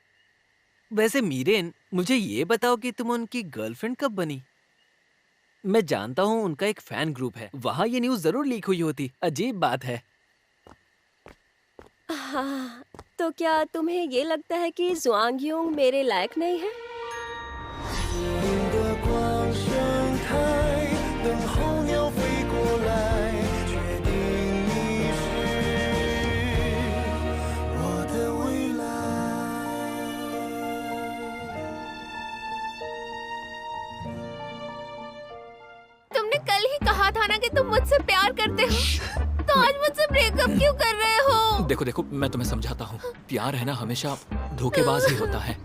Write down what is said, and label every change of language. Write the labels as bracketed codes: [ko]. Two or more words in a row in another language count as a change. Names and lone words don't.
[hi] वैसे मीरेन, मुझे ये बताओ कि तुम उनकी गर्लफ्रेंड कब बनी? मैं जानता हूँ उनका एक [en] fan group [hi] है, वहाँ ये न्यूज़ जरूर लीक हुई होती। अजीब बात है। हाँ, तो क्या तुम्हें ये लगता है कि जुआंगयू मेरे लायक नहीं है? [zh] 的光盛开，等候鸟飞过来，确定你是我的未来。 [hi] तुमने कल ही कहा था ना कि तुम मुझसे प्यार करते हो, तो आज मुझसे ब्रेकअप क्यों कर रहे हो? देखो देखो, मैं तुम्हें समझाता हूँ। प्यार है ना, हमेशा धोखेबाज ही होता है।